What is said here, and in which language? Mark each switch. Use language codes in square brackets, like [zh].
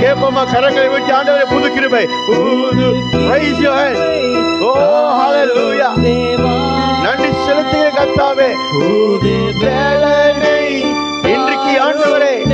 [ta] கேட்போமா கரங்களை விட்டு ஆண்டவரே புது கிருபை. புது [en] raise your hand. Oh hallelujah. [ta] நன்றி செலுத்துங்க கர்த்தாவே. புது பலனை இன்றைக்கு ஆண்டவரே